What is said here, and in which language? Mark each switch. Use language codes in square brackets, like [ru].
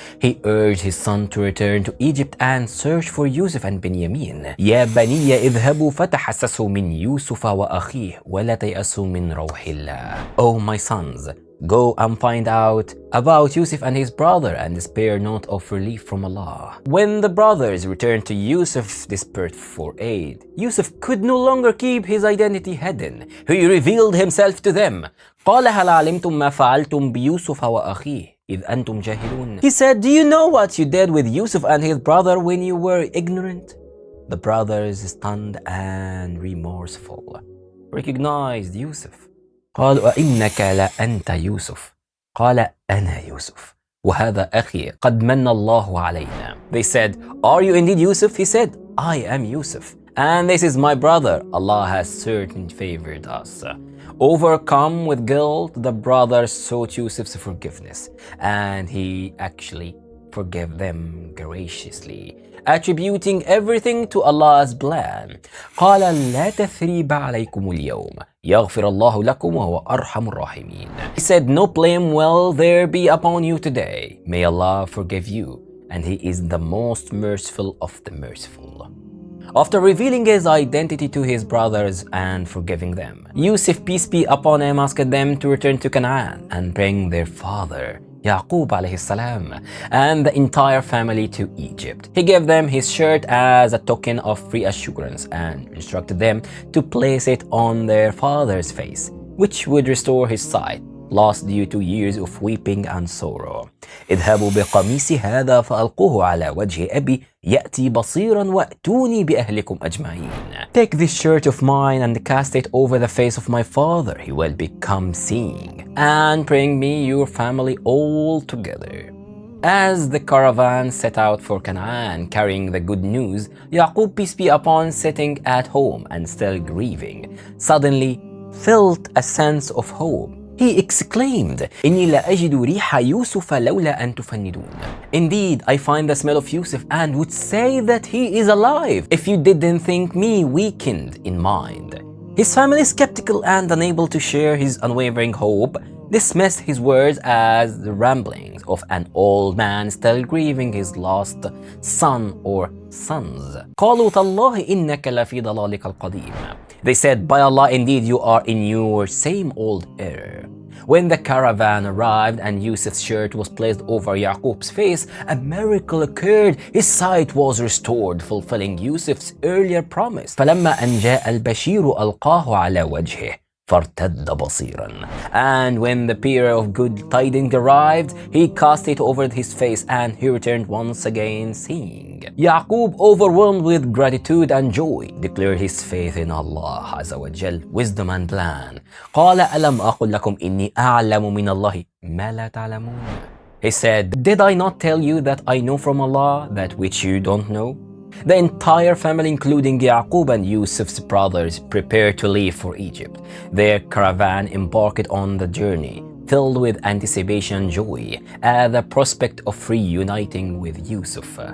[en] He urged his son to return to Egypt and search for Yusuf and Benjamin. [ar] يا بني اذهبوا فتحسسوا من يوسف وأخيه ولا تيأسوا من روح الله. [en] Oh my sons, go and find out about Yusuf and his brother and despair not of relief from Allah. When the brothers returned to Yusuf desperate for aid, Yusuf could no longer keep his identity hidden. He revealed himself to them. [ar] قال هل علمتم ما فعلتم بيوسف وأخيه إذ أنتم جاهلون. [en] He said, "Do you know what you did with Yusuf and his brother when you were ignorant?" The brothers, stunned and remorseful, recognized Yusuf. [ar] قالوا أئنك لأنت يوسف قال أنا يوسف وهذا أخي قد من الله علينا. [en] They said, "Are you indeed Yusuf?" He said, "I am Yusuf, and this is my brother. Allah has certainly favored us." Overcome with guilt, the brothers sought Yusuf's forgiveness, and he actually forgave them graciously, attributing everything to Allah's plan. [ar] قال لا تثريب عليكم اليوم يغفر الله لكم وهو أرحم الراحمين. [en] He said, "No blame will there be upon you today. May Allah forgive you, and He is the most merciful of the merciful." After revealing his identity to his brothers and forgiving them, Yusuf, peace be upon him, asked them to return to Canaan and bring their father, Yaqub alayhi salam, and the entire family to Egypt. He gave them his shirt as a token of reassurance and instructed them to place it on their father's face, which would restore his sight, lost due to years of weeping and sorrow. [ar] اذهبوا بقميصي هذا فألقوه على وجه أبي يأتي بصيرا وأتوني بأهلكم أجمعين. [en] Take this shirt of mine and cast it over the face of my father. He will become seeing. And bring me your family all together. As the caravan set out for Canaan carrying the good news, Yaqub, peace be upon, sitting at home and still grieving, suddenly felt a sense of hope. He exclaimed, [ar] إني لا أجد ريح يوسف لولا أن تفندون. [en] Indeed, I find the smell of Yusuf and would say that he is alive if you didn't think me weakened in mind. His family, skeptical and unable to share his unwavering hope, dismissed his words as the ramblings of an old man still grieving his lost son or sons. [ar] قالوا تالله إنك لفي ضلالك القديم. [en] They said, "By Allah, indeed you are in your same old error." When the caravan arrived and Yusuf's shirt was placed over Yaqub's face, a miracle occurred. His sight was restored, fulfilling Yusuf's earlier promise. [ar] فلما أن جاء البشير ألقاه على وجهه فارتد بصيرا. [en] And when the bearer of good tidings arrived, he cast it over his face and he returned once again seeing. Yaqub, overwhelmed with gratitude and joy, declared his faith in Allah Azza wa Jal, wisdom and plan. [ar] قال ألم أقل لكم إني أعلم من الله ما لا تعلمون. [en] He said, "Did I not tell you that I know from Allah that which you don't know?" The entire family, including Yaqub and Yusuf's brothers, prepared to leave for Egypt. Their caravan embarked on the journey, filled with anticipation and joy at the prospect of reuniting with Yusuf.